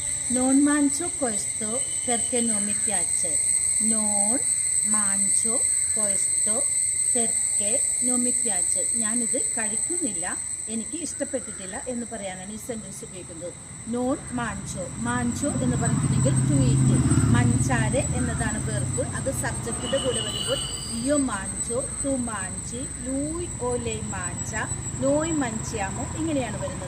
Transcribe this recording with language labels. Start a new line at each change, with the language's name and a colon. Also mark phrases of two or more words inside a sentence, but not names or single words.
Italian: Non mangio questo perché non mi piace. Non mangio questo perché non mi piace.
Malayalam: ഞാനിത് കഴിക്കുന്നില്ല, എനിക്ക് ഇഷ്ടപ്പെട്ടിട്ടില്ല എന്ന് പറയാനാണ് ഈ സെൻറ്റൻസ് ഉപയോഗിക്കുന്നത്.
Italian: non mangio.
Malayalam: മാഞ്ചോ എന്ന് പറഞ്ഞിട്ടുണ്ടെങ്കിൽ
English: to eat.
Malayalam: മഞ്ചാരെ എന്നതാണ് വെർബ്. അത് സബ്ജക്റ്റിൻ്റെ കൂടെ വരുമ്പോൾ
Italian: io mangio, tu mangi, lui o lei mangia, noi mangiamo
Malayalam: ഇങ്ങനെയാണ് വരുന്നത്.